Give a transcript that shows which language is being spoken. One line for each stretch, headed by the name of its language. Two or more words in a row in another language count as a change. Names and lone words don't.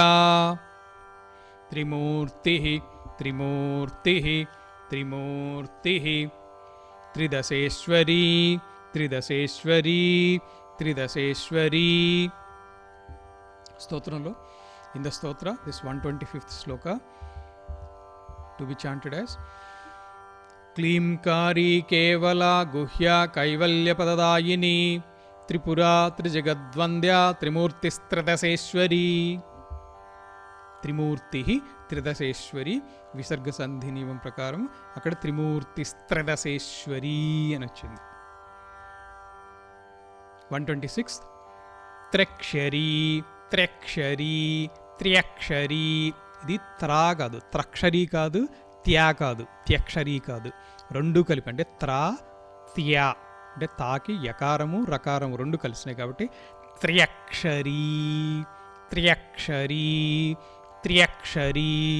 Sanskrit: త్రిమూర్తి త్రిమూర్తి త్రిమూర్తి. త్రిదశేశ్వరీ త్రిదశేశ్వరీ త్రిదశేశ్వరీ.
English: స్తోత్రంలో in the stotra this 125th shloka. to be chanted as
Sanskrit: क्लींकारी केवला गुह्या कैवल्यपददायिनी त्रिपुरा त्रिजगद्वन्द्या त्रिमूर्तिस्त्रदशेश्वरी. त्रिमूर्ति त्रिदशेश्वरी
Telugu: విసర్గ సంధి నియమం ప్రకారం అక్కడ త్రిమూర్తిస్త్రదశేశ్వరీ అని వచ్చింది.
Sanskrit: 126 త్రక్షరీ త్రక్షరీ త్ర్యక్షరీ.
Telugu: ఇది త్రా కాదు, త్రక్షరీ కాదు, త్యా కాదు, త్యక్షరీ కాదు, రెండు కలిపి అంటే త్రా త్యా అంటే తాకి యకారము రకారము రెండు కలిసినాయి కాబట్టి త్ర్యక్షరీ త్ర్యక్షరీ త్ర్యక్షరీ.